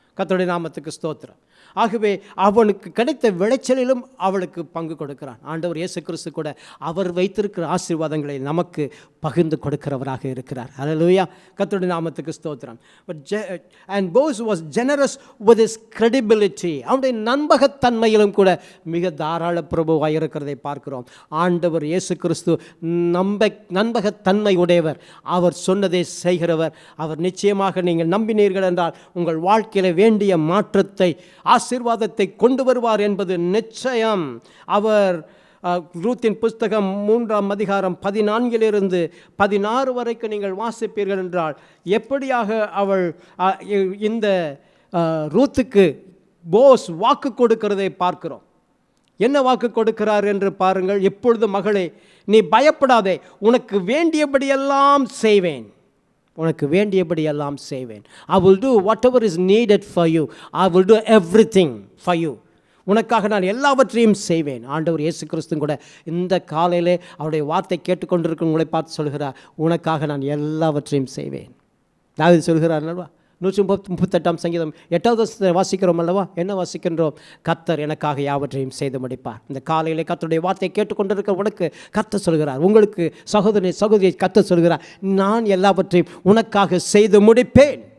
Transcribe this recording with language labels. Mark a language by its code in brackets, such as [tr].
[ta] கர்த்தருடைய நாமத்துக்கு ஸ்தோத்திரம். ஆகவே அவனுக்கு கிடைத்த விளைச்சலிலும் அவளுக்கு பங்கு கொடுக்கிறான். ஆண்டவர் இயேசு கிறிஸ்து கூட அவர் வைத்திருக்கிற ஆசீர்வாதங்களை நமக்கு பகிர்ந்து கொடுக்கிறவராக இருக்கிறார். ஹல்லேலூயா. கர்த்தருடைய நாமத்துக்கு ஸ்தோத்திரம். [en] And Boaz was generous with his credibility. [ta] அவனுடைய நம்பகத்தன்மையிலும் கூட மிக தாராள பிரபுவாக இருக்கிறதை பார்க்கிறோம். ஆண்டவர் இயேசு கிறிஸ்து நம்பகத்தன்மை உடையவர். அவர் சொன்னதை செய்கிறவர். அவர் நிச்சயமாக நீங்கள் நம்பினீர்கள் என்றால் உங்கள் வாழ்க்கையில் வேண்டிய மாற்றத்தை ஆசீர்வாதத்தை கொண்டு வருவார் என்பது நிச்சயம். அவர் ரூத்தின் புஸ்தகம் 3ஆம் அதிகாரம் 14 16 வரைக்கும் நீங்கள் வாசிப்பீர்கள் என்றால் எப்படியாக அவள் இந்த ரூத்துக்கு போஸ் வாக்கு கொடுக்கிறதை பார்க்கிறோம். என்ன வாக்கு கொடுக்கிறார் என்று பாருங்கள். எப்பொழுது மகளே நீ பயப்படாதே, உனக்கு வேண்டியபடியெல்லாம் செய்வேன். உனக்கு வேண்டியபடியெல்லாம் செய்வேன். [en] I will do whatever is needed for you. I will do everything for you. [ta] உனக்காக நான் எல்லாவற்றையும் செய்வேன். ஆண்டவர் இயேசு கிறிஸ்து கூட இந்த காலையிலே அவருடைய வார்த்தை கேட்டுக்கொண்டிருக்கும் உங்களை பார்த்து சொல்கிறார், உனக்காக நான் எல்லாவற்றையும் செய்வேன். தாவீது சொல்கிறார் அல்லவா, 138ஆம் சங்கீதம் 8வது வாசிக்கிறோம் அல்லவா. என்ன வாசிக்கின்றோம்? கர்த்தர் எனக்காக யாவற்றையும் செய்து முடிப்பார். இந்த காலையிலே கர்த்தருடைய வார்த்தையை கேட்டுக்கொண்டிருக்க உனக்கு கர்த்தர் சொல்கிறார், உங்களுக்கு சகோதரியை கர்த்தர் சொல்கிறார், நான் எல்லாவற்றையும் உனக்காக செய்து முடிப்பேன்.